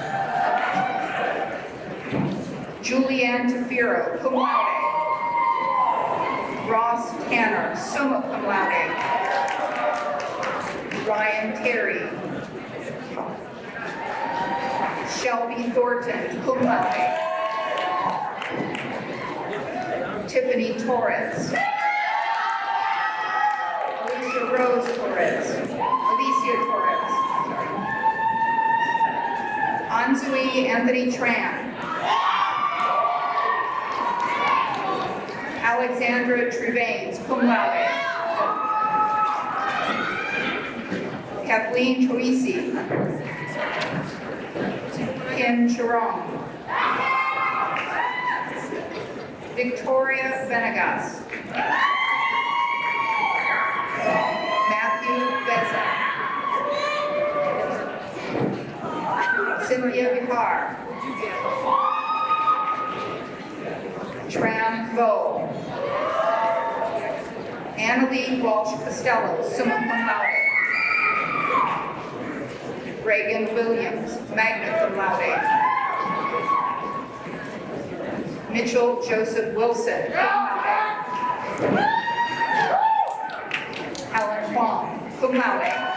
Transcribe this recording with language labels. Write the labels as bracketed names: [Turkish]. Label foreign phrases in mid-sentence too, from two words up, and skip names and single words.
[English] Julianne Tafiro, [Latin] cum laude. [English] Ross Tanner, [Latin] summa cum laude. [English] Ryan Terry. Shelby Thornton, [Latin] cum laude. [English] Tiffany Torres. Alicia Rose Torres. Alicia Torres. Anzui Anthony Tran. Alexandra Trevains, [Latin] cum laude. [English] Kathleen Troisi. Kim Chiron. Victoria Venegas. Matthew Beza. Cynthia Vihar. Tram Vo. Annalie Walsh Costello, [Latin] summa cum laude. [English] Reagan Williams, [Latin] magna cum laude. [English] Mitchell Joseph Wilson, [Latin] cum laude. [English] Helen Huang, [Latin] cum laude.